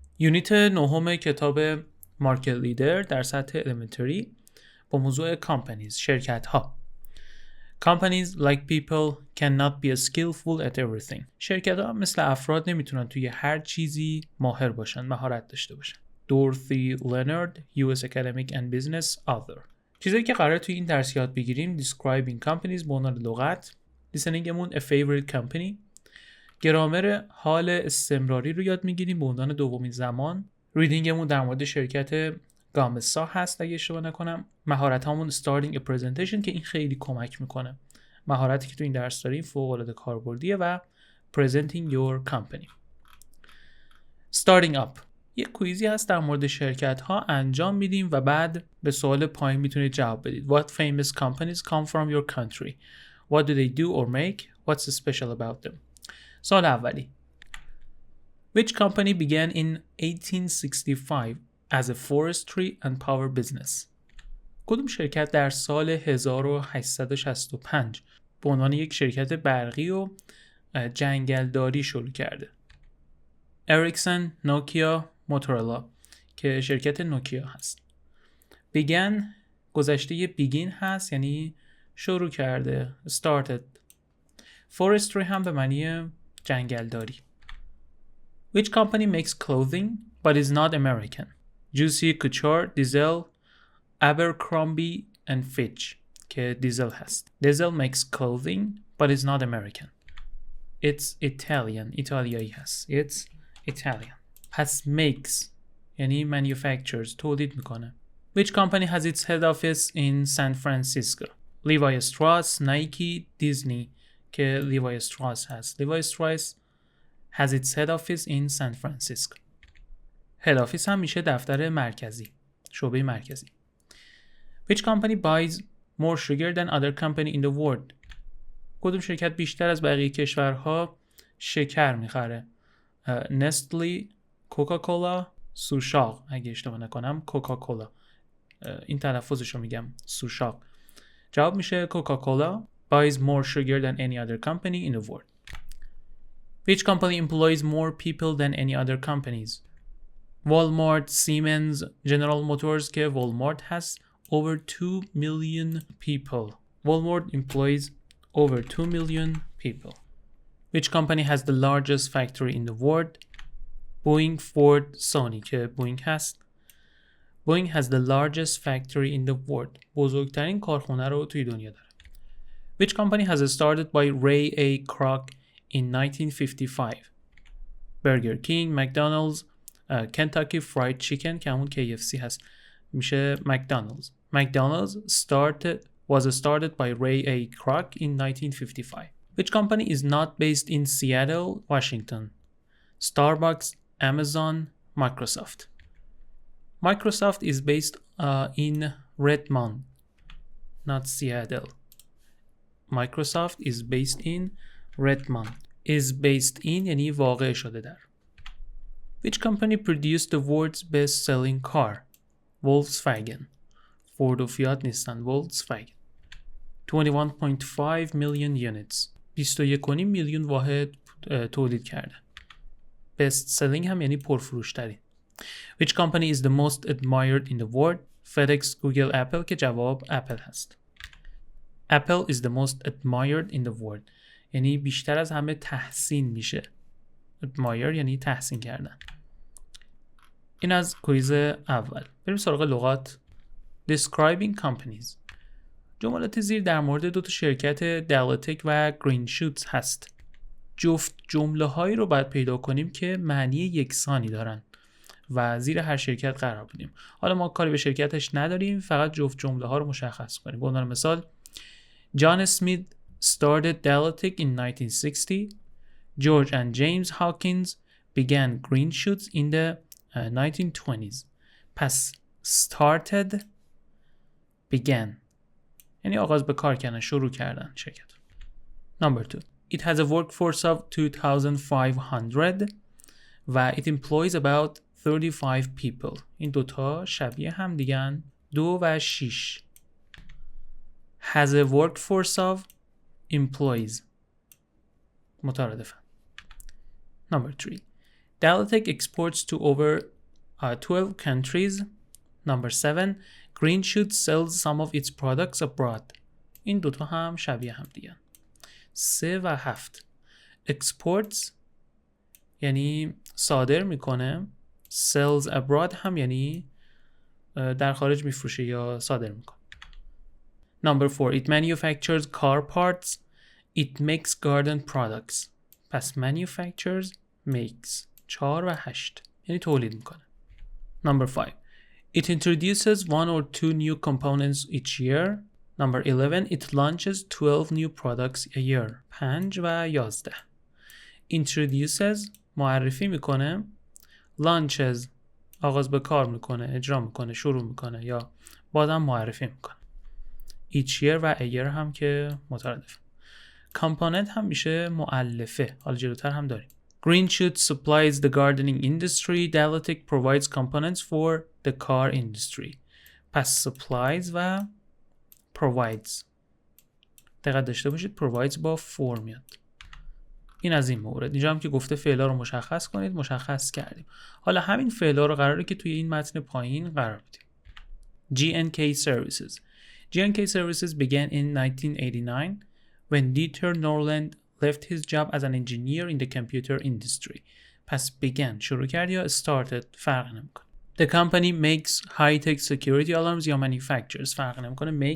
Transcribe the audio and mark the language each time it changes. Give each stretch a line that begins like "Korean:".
Persian: یونیت نهم کتاب مارکت لیدر در سطح elementary با موضوع companies، شرکت ها.
English: Companies like people cannot be skillful at everything.
Persian: شرکت ها مثل افراد نمیتونن توی هر چیزی ماهر باشن، مهارت داشته باشن.
English: Dorothy Leonard, US Academic and Business Author.
Persian: چیزایی که قراره توی این درس یاد بگیریم: describing companies به عنوان لغات، لیسنینگمون a favorite company، گرامر حال استمراری رو یاد میگیریم به عنوان دومین زمان، ریدینگمون در مورد شرکت گامسا هست اگه اشتباه نکنم، مهارت هامون starting a presentation که این خیلی کمک میکنه، مهارتی که تو این درس داریم فوق العاده کاربردیه، و presenting your company. starting up یک کویزی هست در مورد شرکت ها انجام میدیم و بعد به سوال پایین میتونید جواب بدید.
English: What famous companies come from your country? What do they do or make? What's special about them?
Persian: سوال اولی:
English: Which company began in 1865 as a forestry and power business?
Persian: کدوم شرکت در سال 1865 به عنوان یک شرکت برقی و جنگلداری شروع کرده؟ اریکسون، نوکیا، موتورولا که شرکت نوکیا هست. began گذشته begin هست یعنی شروع کرده، started. forestry هم به معنی جنگلداری.
English: Which company makes clothing but is not American? Juicy Couture, Diesel, Abercrombie and Fitch
Persian: که دیزل هست.
English: Diesel makes clothing but is not American. It's Italian.
Persian: ایتالیایی هست.
English: It's Italian.
Persian: پس makes یعنی manufactures، تولید میکنه.
English: Which company has its head office in San Francisco? Levi Strauss, Nike, Disney
Persian: که Levi Strauss هست.
English: Levi Strauss has its head office in San Francisco.
Persian: head office هم میشه دفتر مرکزی، شعبه مرکزی.
English: Which company buys more sugar than other company in the world?
Persian: کدوم شرکت بیشتر از بقیه کشورها شکر میخره؟ نستلی، کوکاکولا، سوشاق اگه اشتباه نکنم کوکاکولا، این تلفظشو میگم، سوشاق. جواب میشه
English: Coca Cola buys more sugar than any other company in the world. Which company employs more people than any other companies? Walmart, Siemens, General Motors که Walmart has over 2 million people. Walmart employs over 2 million people. Which company has the largest factory in the world? Boeing, Ford, Sony
Persian: که Boeing هست.
English: Boeing has the largest factory in the world.
Persian: بزرگترین کارخونه رو توی دنیا داره.
English: Which company has started by Ray A. Kroc in 1955?
Persian: Burger King, McDonald's, Kentucky Fried Chicken که همون KFC هست، میشه McDonald's.
English: McDonald's was started by Ray A. Kroc in 1955. Which company is not based in Seattle, Washington? Starbucks, Amazon, Microsoft. Microsoft is based in Redmond, not Seattle. Microsoft is based in Redmond.
Persian: Is based in یعنی واقع شده در.
English: Which company produced the world's best-selling car?
Persian: Volkswagen. فورد و فیات نیستن. Volkswagen.
English: 21.5 million units.
Persian: 21.5 میلیون واحد تولید کرده. Best-selling هم یعنی پرفروش‌ترین.
English: Which company is the most admired in the world?
Persian: FedEx, Google, Apple که جواب اپل هست.
English: Apple is the most admired in the world.
Persian: یعنی بیشتر از همه تحسین میشه. admire یعنی تحسین کردن. این از کویز اول. بریم سراغ لغات. describing companies. جملات زیر در مورد دو تا شرکت دلاتک و گرین شوتس هست. جفت جمله هایی رو باید پیدا کنیم که معنی یکسانی دارن و زیر هر شرکت قرار بدیم. حالا ما کاری به شرکتش نداریم، فقط جفت جمله ها رو مشخص کنیم. به عنوان مثال
English: John Smith started Dalatec in 1960. George and James Hawkins began green shoots in the 1920s.
Persian: پس started, began یعنی آغاز به کار کردن، شروع کردن شرکت.
English: Number 2. It has a workforce of 2,500 و it employs about 35 people.
Persian: این دوتا شبیه هم دیگن. 2 و 6.
English: Has a workforce of employees. مترادفن. Number 3. Dialectic exports to over 12 countries. Number 7. Green Shoot sells some of its products abroad.
Persian: این دوتا هم شبیه هم دیگه. 3 و 7. Exports یعنی صادر میکنه. Sells abroad هم یعنی در خارج میفروشه یا صادر میکنه.
English: Number 4. It manufactures car parts. It makes garden products.
Persian: پس manufactures makes 4 و 8 یعنی تولید میکنه.
English: Number 5. It introduces 1 or 2 new components each year. Number 11. It launches 12 new products a year.
Persian: 5 و 11. Introduces معرفی میکنه. Launches آغاز به کار میکنه، اجرا میکنه، شروع میکنه یا بازم معرفی میکنه. Each year و a year هم که مترادف. Component هم میشه مؤلفه. حالا جلوتر هم داریم.
English: Green Shoot supplies the gardening industry. Dialectic provides components for the car industry.
Persian: پس supplies و provides. دقت داشته باشید provides با for میاد. این از این مورد. اینجا هم که گفته فعلا رو مشخص کنید، مشخص کردیم. حالا همین فعلا رو قراره که توی این متن پایین قرار بدیم.
English: G&K Services. G&K Services began in 1989 when Dieter Norland left his job as an engineer in the computer industry.
Persian: پس began شروع کرد یا started فرق نمیکنه.
English: The company makes high-tech security alarms یا manufactures
Persian: فرق نمیکنه.